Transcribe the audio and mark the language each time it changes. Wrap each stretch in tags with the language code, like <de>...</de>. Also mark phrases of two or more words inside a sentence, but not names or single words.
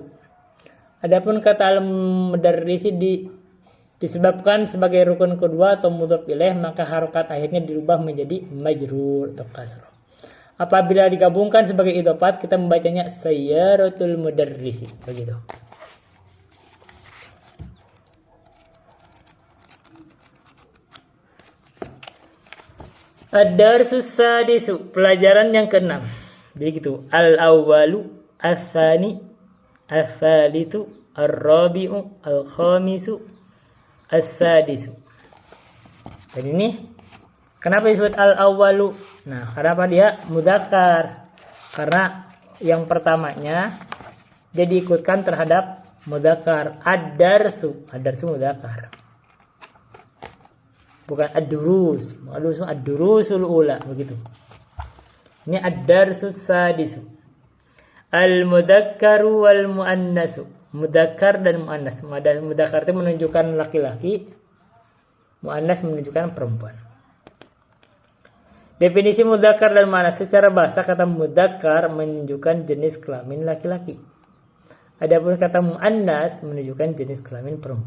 <id>Adapun kata al-mudarrisi disebabkan sebagai rukun kedua atau</id> <ar>مضاف إليه,</ar> <id>maka harokat akhirnya dirubah menjadi majrur atau kasrah. Apabila digabungkan sebagai idhofat, kita membacanya</id> <ar>سيارة المدرس.</ar> <id>Begitu.</id> <ar>الدرس السادس,</ar> <id>pelajaran yang ke-6. Jadi gitu.</id> <ar>الأول، الثاني، الثالث، الرابع، الخامس، السادس.</ar> <id>Dan ini kenapa disebut al-awwalu? Nah, kenapa dia mudzakkar? Karena yang pertamanya dia diikutkan terhadap mudzakkar.</id> <ar>الدرس مذكر.</ar> <id>Bukan ad-durus.</id> <ar>الدروس الأولى</ar> <id>begitu. Ini</id> <ar>الدرس السادس. المذكر والمؤنث.</ar> <id>Mudzakkar dan muannas. Mudzakkar itu menunjukkan laki-laki, muannas menunjukkan perempuan. Definisi mudzakkar dan muannas secara bahasa, kata mudzakkar menunjukkan jenis kelamin laki-laki. Adapun kata muannas menunjukkan jenis kelamin perempuan.</id>